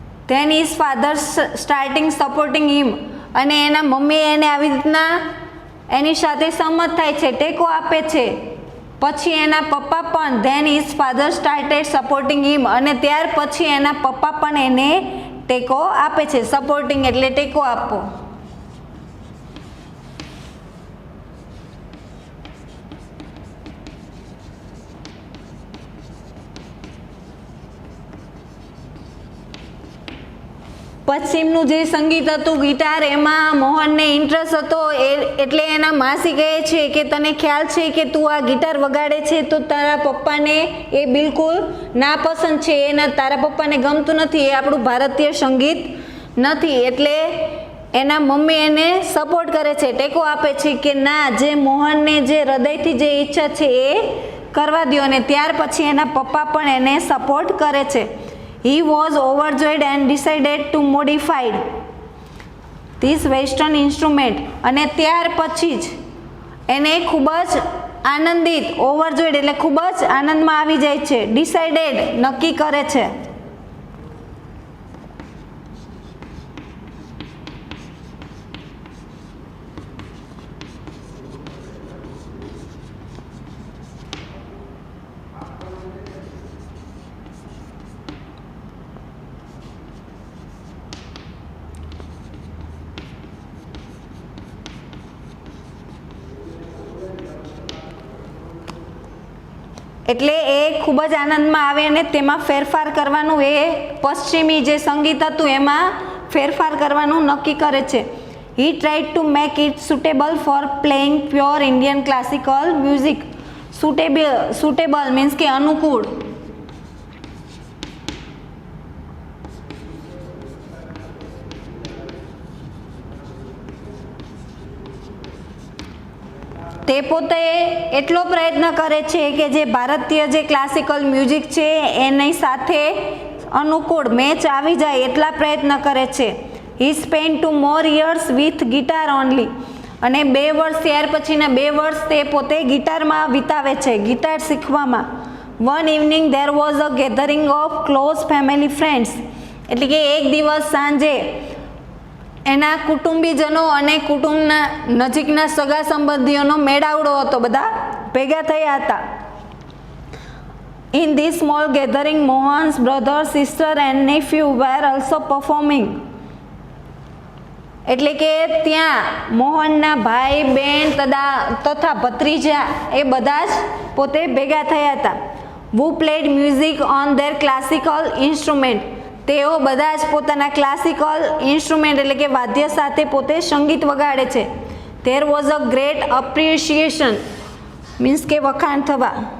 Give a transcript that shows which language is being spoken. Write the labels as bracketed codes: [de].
[en] Then his father starting supporting him. [gu] અને એના mummy એને આવી રીતના એની સાથે સંમત થાય છે, ટેકો આપે છે. પછી એના પપ્પા પણ [en] Then his father started supporting him. [gu] અને ત્યાર પછી એના પપ્પા પણ એને ટેકો આપે છે. સપોર્ટિંગ એટલે ટેકો આપવો. પશ્ચિમનું જે સંગીત હતું ગિટાર, એમાં મોહનને ઇન્ટરેસ્ટ હતો. એટલે એના માસી કહે છે કે તને ખ્યાલ છે કે તું આ ગિટાર વગાડે છે તો તારા પપ્પાને એ બિલકુલ નાપસંદ છે, એના તારા પપ્પાને ગમતું નથી, એ આપણું ભારતીય સંગીત નથી. એટલે એના મમ્મી એને સપોર્ટ કરે છે, ટેકો આપે છે કે ના, જે મોહનને જે હૃદયથી જે ઈચ્છા છે એ કરવા દો. અને ત્યાર પછી એના પપ્પા પણ એને સપોર્ટ કરે છે. [en] He was overjoyed and decided to modify this western instrument. [gu] અને ત્યાર પછી જ એને ખૂબ જ આનંદિત, ઓવરજોયડ એટલે ખૂબ જ આનંદમાં આવી જાય છે. ડિસાઇડેડ નક્કી કરે છે. એટલે એ ખૂબ જ આનંદમાં આવે અને તેમાં ફેરફાર કરવાનું, એ પશ્ચિમી જે સંગીત હતું એમાં ફેરફાર કરવાનું નક્કી કરે છે. [en] He tried to make it suitable for playing pure Indian classical music. Suitable means કે અનુકૂળ. [gu] તે પોતે એટલો પ્રયત્ન કરે છે કે જે ભારતીય જે ક્લાસિકલ મ્યુઝિક છે એની સાથે અનુકૂળ મેચ આવી જાય એટલા પ્રયત્ન કરે છે. [en] He spent 2 more years with guitar only. [gu] અને 2 વર્ષ ત્યાર પછીના 2 વર્ષ તે પોતે ગિટારમાં વિતાવે છે, ગિટાર શીખવામાં. [en] One evening there was a gathering of close family friends. [gu] એટલે કે એક દિવસ સાંજે એના કુટુંબીજનો અને કુટુંબના નજીકના સગા સંબંધીઓનો મેળાવડો હતો, બધા ભેગા થયા હતા. [en] In this small gathering, Mohan's brother, sister and nephew were also performing. [gu] એટલે કે ત્યાં મોહનના ભાઈ બહેન તથા ભત્રીજા એ બધા જ પોતે ભેગા થયા હતા. [en] Who played music on their classical instrument. [gu] તેઓ બધા જ પોતાના ક્લાસિકલ ઇન્સ્ટ્રુમેન્ટ એટલે કે વાદ્ય સાથે પોતે સંગીત વગાડે છે. [en] There was a great appreciation means [gu] કે વખાણ થવા.